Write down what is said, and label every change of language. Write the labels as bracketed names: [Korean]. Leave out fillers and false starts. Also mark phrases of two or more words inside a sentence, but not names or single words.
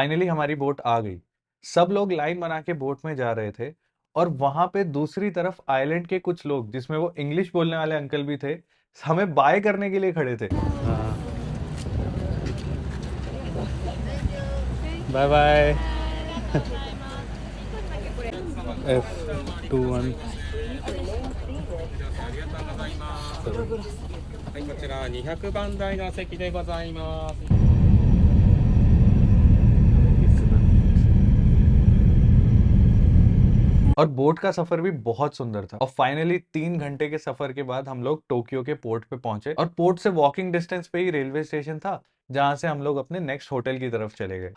[Hindi] फाइनली हमारी बोट आ गई। सब लोग लाइन बना के बोट में जा रहे थे, और वहां पे दूसरी तरफ आइलैंड के कुछ लोग, जिसमें वो इंग्लिश बोलने वाले अंकल भी थे, हमें बाय करने के लिए खड़े थे। [English] bye bye. [Japanese] F21 はい、こちら200番台のお席でございます。 [Hindi] और बोट का सफर भी बहुत सुंदर था, और फाइनली 3 घंटे के सफर के बाद हम लोग टोक्यो के पोर्ट पे पहुंचे, और पोर्ट से [English] walking distance [Hindi] पे ही रेलवे स्टेशन था जहां से हम लोग अपने नेक्स्ट होटल की तरफ चले गए।